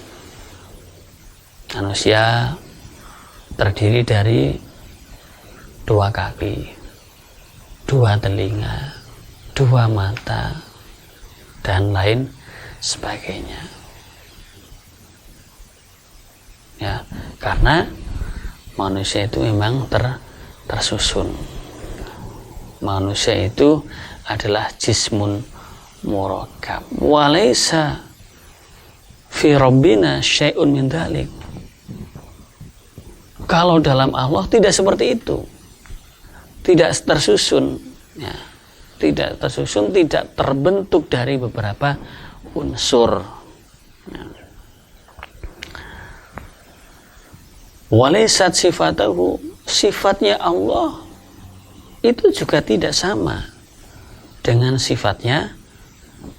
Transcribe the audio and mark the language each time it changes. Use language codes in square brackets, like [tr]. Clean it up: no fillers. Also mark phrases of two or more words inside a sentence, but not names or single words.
[id] Manusia terdiri dari 2 kaki, 2 telinga, 2 mata, dan lain sebagainya. Ya, karena manusia itu memang tersusun. Manusia itu adalah [ar] جسم مركب. وليس في ربنا شيء من ذلك. [id] Kalau dalam Allah tidak seperti itu, tidak tersusun, ya, tidak tersusun, tidak terbentuk dari beberapa unsur. Ya. [ar] وليست صفاته, [id] sifatnya Allah itu juga tidak sama dengan sifatnya makhluk.